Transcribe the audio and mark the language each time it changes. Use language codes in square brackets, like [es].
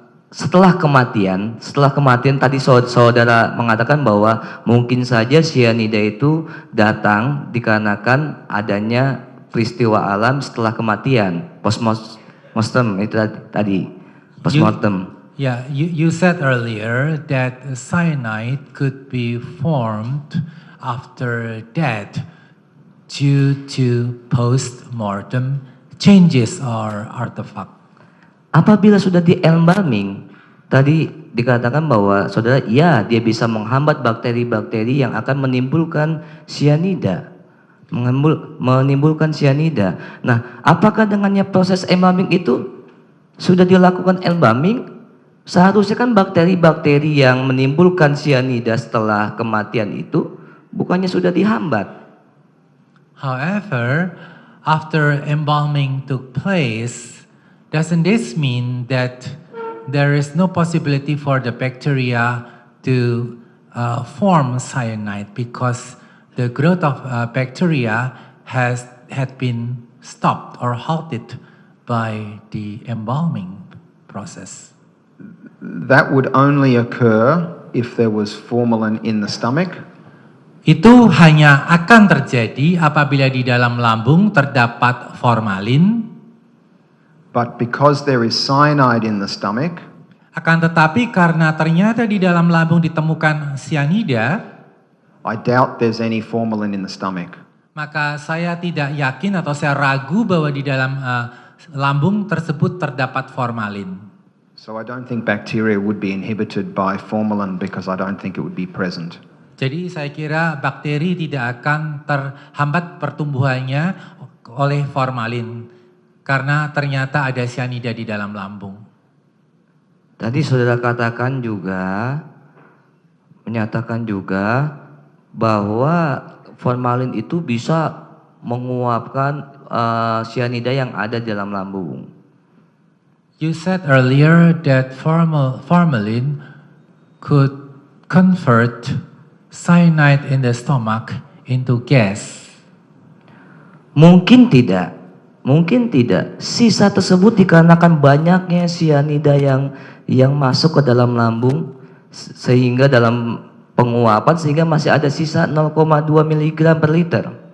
[id] setelah kematian tadi saudara mengatakan bahwa mungkin saja cyanida itu datang dikarenakan adanya peristiwa alam setelah kematian, postmortem itu tadi, postmortem. [en] Yeah, you said earlier that cyanide could be formed after death due to post-mortem changes or artifact. [id] Apabila sudah di embalming, tadi dikatakan bahwa saudara, ya dia bisa menghambat bakteri-bakteri yang akan menimbulkan cyanida. Menimbulkan cyanida. Nah, apakah dengannya proses embalming itu sudah dilakukan embalming? Seharusnya kan bakteri-bakteri yang menimbulkan cyanida setelah kematian itu bukannya sudah dihambat. [en] However, after embalming took place, doesn't this mean that there is no possibility for the bacteria to form cyanide because the growth of bacteria had been stopped or halted by the embalming process? That would only occur if there was formalin in the stomach. [id] Itu hanya akan terjadi apabila di dalam lambung terdapat formalin. [en] But because there is cyanide in the stomach, [id] Akan tetapi karena ternyata di dalam lambung ditemukan cyanida, [en] I doubt there's any formalin in the stomach. [id] maka saya tidak yakin atau saya ragu bahwa di dalam lambung tersebut terdapat formalin. [en] So I don't think bacteria would be inhibited by formalin because I don't think it would be present. [id] Jadi saya kira bakteri tidak akan terhambat pertumbuhannya oleh formalin karena ternyata ada cyanida di dalam lambung. Tadi saudara katakan juga, menyatakan juga bahwa formalin itu bisa menguapkan cyanida yang ada di dalam lambung. [en] You said earlier that formalin could convert cyanide in the stomach into gas. [id] Mungkin tidak. Sisa tersebut dikarenakan banyaknya cyanida yang masuk ke dalam lambung sehingga dalam penguapan sehingga masih ada sisa 0,2 mg per liter.